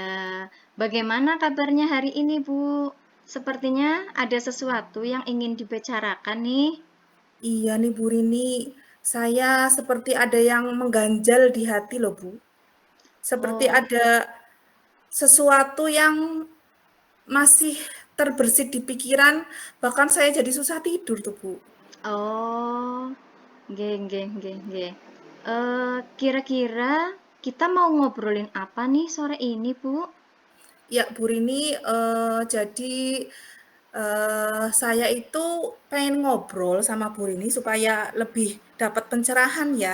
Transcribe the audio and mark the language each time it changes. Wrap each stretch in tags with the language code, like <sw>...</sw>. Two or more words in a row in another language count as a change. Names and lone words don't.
<id>Bagaimana kabarnya hari ini, Bu? Sepertinya ada sesuatu yang ingin dibicarakan nih. Iya nih Bu Rini, saya seperti ada yang mengganjal di hati loh Bu. Seperti Oh, ada sesuatu yang masih terbersit di pikiran, bahkan saya jadi susah tidur tuh Bu.</id> <jv>oh, nggih, nggih, nggih, nggih.</jv> <id>Kira-kira kita mau ngobrolin apa nih sore ini, Bu? Ya, Bu Rini, jadi saya itu pengen ngobrol sama Bu Rini supaya lebih dapat pencerahan ya.</id>